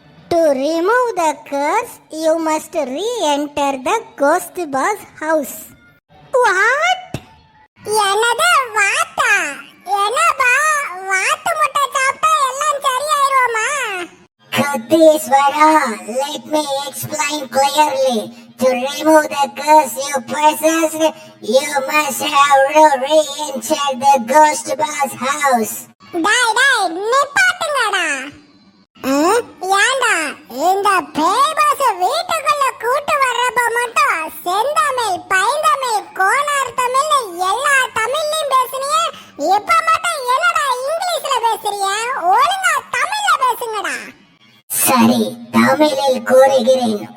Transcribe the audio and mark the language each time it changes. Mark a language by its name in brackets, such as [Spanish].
[English] To remove the curse, you must re-enter the ghost boss house. [Tamil] What? என்னது வாத்தா? என்னப்பா வாத்து முட்டை சாப்பிட்டா எல்லாம் சரியாயிருமா? [English] Katheswara, let me explain clearly. To remove the curse you possessed, you must have re-entered the ghost boss house. [Tamil] டாய் டாய், நிப்பாட்டுங்கடா. ஏண்டா இந்த பேய் பாஸ் வீட்டுக்குள்ள கூட்டு வர்றப்ப மட்டும் செந்தமிழ், பைந்தமிழ், கோனார் தமிழ் எல்லா தமிழ்லயும் பேசுனீங்க, இப்ப மட்டும் என்னடா இங்கிலீஷ்ல பேசுறீங்க? ஒழுங்கா தமிழ்ல பேசுங்கடா. சரி, தமிழில் கூறுகிறேன்.